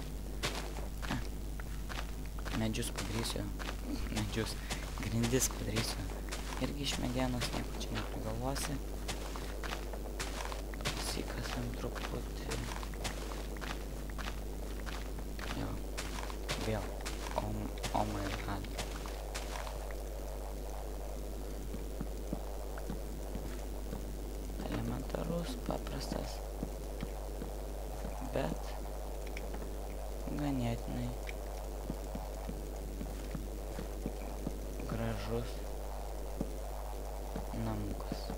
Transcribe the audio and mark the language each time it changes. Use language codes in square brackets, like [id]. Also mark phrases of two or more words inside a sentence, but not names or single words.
[lt] Medžius padarysiu, grindis padarysiu irgi iš medienos, nieko čia neprigalvosi. Pasikasam truputį. Jo, vėl, [en] oh my god. [lt] Elementarus, paprastas, bet ganėtinai gražus namukas.